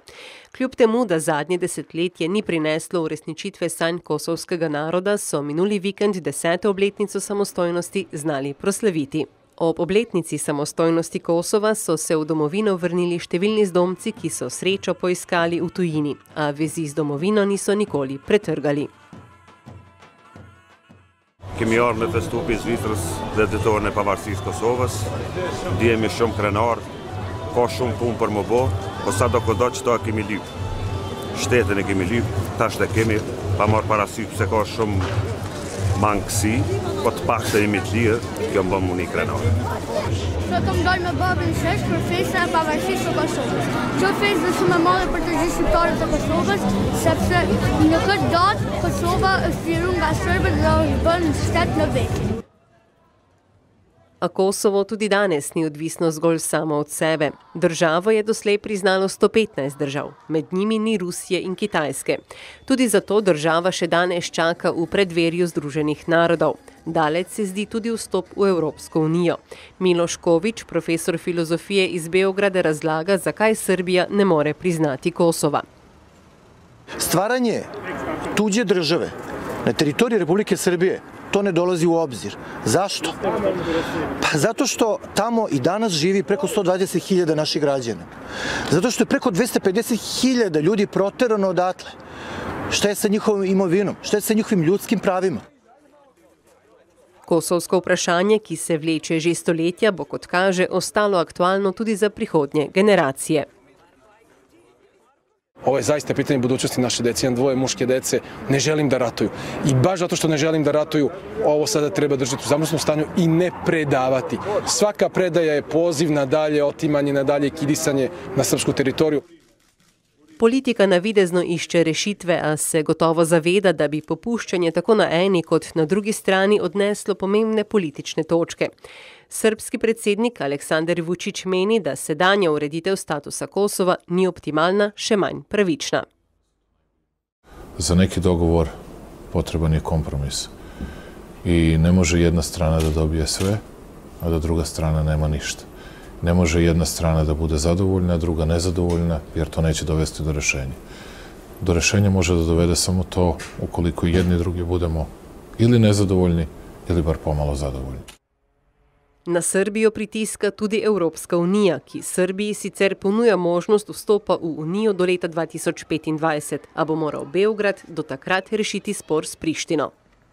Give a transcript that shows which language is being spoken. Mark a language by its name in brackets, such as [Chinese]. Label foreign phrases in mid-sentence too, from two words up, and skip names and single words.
[Slovenian] Kljub temu, da zadnje desetletje ni prineslo uresničitve sanj kosovskega naroda, so minuli vikend 10. obletnico samostojnosti znali proslaviti. Ob obletnici samostojnosti Kosova so se v domovino vrnili številni zdomci, ki so srečo poiskali v tujini, a vezi z domovino niso nikoli pretrgali. [Albanian] Kemi ardhur me festupi i Zvicrës dhe ditore e pavarësisë Kosovës. Ndihemi shumë krenar, ka shumë punë për më bë, po sadokudo çto kemi lyp. Shtetin e kemi lyp, tash e kemi pa marrë parasysh pse ka shumë mangësi, po të paktën jemi të lirë, kjo më bën më një krenar. Sot më doj me babën shesh për festa e pavarësisë së Kosovës. Kjo festë është shumë e madhe për të gjithë shqiptarët e Kosovës, sepse në këtë datë Kosova është liruar nga serbët dhe është bërë shtet në vetë. [Slovenian] A Kosovo tudi danes ni odvisno zgolj samo od sebe. Državo je doslej priznalo 115 držav, med njimi ni Rusije in Kitajske. Tudi zato država še danes čaka v predverju Združenih narodov. Daleč se zdi tudi vstop v Evropsko unijo. Miloš Kovič, profesor filozofije iz Beograda, razlaga, zakaj Srbija ne more priznati Kosova. [Serbian] Stvaranje tuđe države na teritoriji Republike Srbije to ne dolazi u obzir. Zašto? Pa zato što tamo i danas živi preko 120.000 naših građana. Zato što je preko 250.000 ljudi proterano odatle. Šta je sa njihovom imovinom? Šta je sa njihovim ljudskim pravima? [Slovenian] Kosovsko vprašanje, ki se vleče že stoletja, bo, kot kaže, ostalo aktualno tudi za prihodnje generacije. [Serbian] Ovo je zaista pitanje budućnosti naše dece. Imam dvoje muške dece, ne želim da ratuju. I baš zato što ne želim da ratuju, ovo sada treba držati u zamrznutom stanju i ne predavati. Svaka predaja je poziv na dalje otimanje, na dalje kidisanje na srpsku teritoriju. [Slovenian] Politika navidezno išče rešitve, a se gotovo zaveda, da bi popuščanje tako na eni kot na drugi strani odneslo pomembne politične točke. Srbski predsednik Aleksandar Vučić meni, da sedanja ureditev statusa Kosova ni optimalna, še manj pravična. [Serbian] Za neki dogovor potreban je kompromis. I ne može jedna strana da dobije sve, a da druga strana nema ništa. Ne može jedna strana da bude zadovoljna, druga nezadovoljna, jer to neće dovesti do rešenja. Do rešenja može da dovede samo to ukoliko jedni i drugi budemo ili nezadovoljni, ili bar pomalo zadovoljni. [Slovenian] Na Srbijo pritiska tudi Evropska unija, ki Srbiji sicer ponuja možnost vstopa v unijo do leta 2025, a bo moral Beograd do takrat rešiti spor s Prištino.